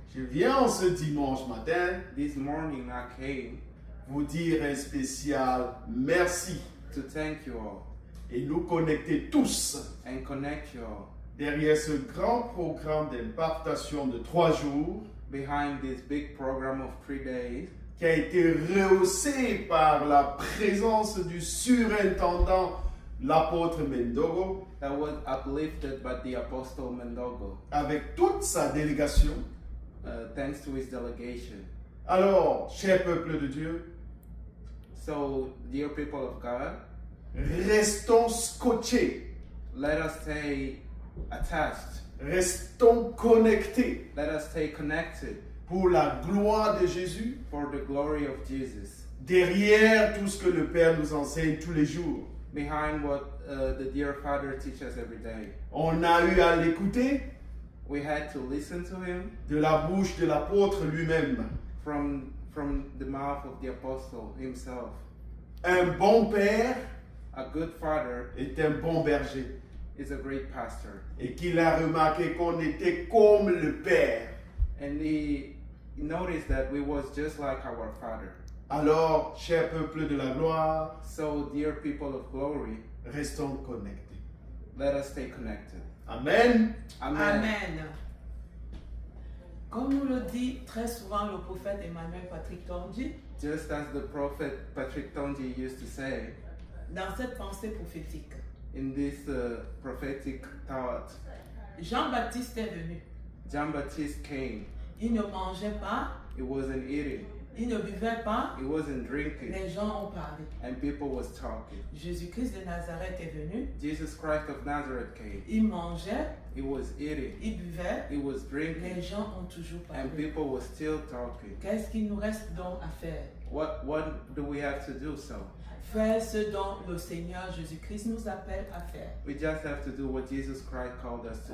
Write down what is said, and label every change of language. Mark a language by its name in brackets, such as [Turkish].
[French] Je viens ce dimanche matin [English] This morning I came [French] vous dire un spécial merci [English] to thank you all [French] et nous connecter tous [English] and connect you all [French] derrière ce grand programme d'impartation de 3 jours [English] behind this big program of 3 days [French] qui a été rehaussé par la présence du surintendant l'apôtre Mendogo [English] that was uplifted by the Apostle Mendogo, [French] avec toute sa délégation. [English] thanks to his delegation. [French] Alors, cher peuple de Dieu, [English] So, dear people of God, [French] restons scotchés, [English] let us stay attached. [French] restons connectés [English] Let us stay connected [French] pour la gloire de Jésus, [English] for the glory of Jesus. [French] derrière tout ce que le Père nous enseigne tous les jours. [English] Behind what the dear Father teaches every day. [French] On a eu à l'écouter [English] We had to listen to him [French] de la bouche de l'apôtre lui-même. [English] from the mouth of the apostle himself. [French] Un bon père [English] A good father [French] est un bon berger [English] is a great pastor. [French] et qu'il a remarqué qu'on était comme le Père. [English] And he noticed that we was just like our father. [French] Alors, cher peuple de la gloire, [English] So, dear people of glory, [French] restons connectés. [English] let us stay connected. Amen. Amen. Amen. [French] Comme nous le dit très souvent le prophète Emmanuel Patrick Tonji, [English] Just as the prophet Patrick Tonji used to say, [French] dans cette pensée prophétique, [English] in this prophetic thought, [French] Jean-Baptiste est venu. [English] John Baptist came. [French] Il ne mangeait pas, [English] He wasn't eating. [French] il ne buvait pas, [English] He wasn't drinking. [French] les gens ont parlé. [English] And people was talking. [French] Jésus-Christ de Nazareth est venu, [English] Jesus Christ of Nazareth came. [French] il mangeait, [English] He was eating. [French] il buvait, [English] He was [French] les [English] drinking. [French] gens ont toujours [English] And [French] parlé. [English] people was still talking. [French] Qu'est-ce qu'il nous reste donc à faire? [English] What do we have to do so? [French] Faire ce dont le Seigneur Jésus-Christ nous appelle à faire. [English] We just have to do what Jesus Christ called us to